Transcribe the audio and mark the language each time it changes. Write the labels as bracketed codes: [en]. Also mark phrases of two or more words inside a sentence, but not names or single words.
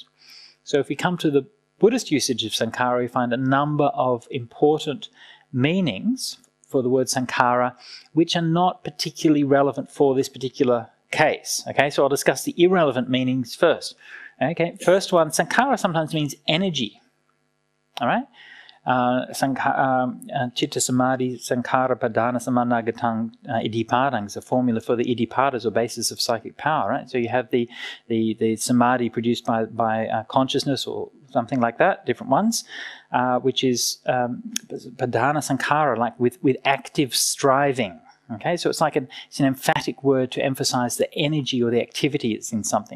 [en] So if we come to the Buddhist usage of sankhara, we find a number of important meanings for the word sankhara, which are not particularly relevant for this particular case. Okay, so I'll discuss the irrelevant meanings first. Okay, first one, sankhara sometimes means energy. All right? [pi] Chitta samadhi sankhara padana samanagatang iddhipadang [en] is a formula for the iddhipadas, or basis of psychic power, right? So you have the samadhi produced by consciousness or something like that, different ones, which is [pi] padana sankhara, [en] like with active striving. Okay, so it's an emphatic word to emphasize the energy or the activity that's in something.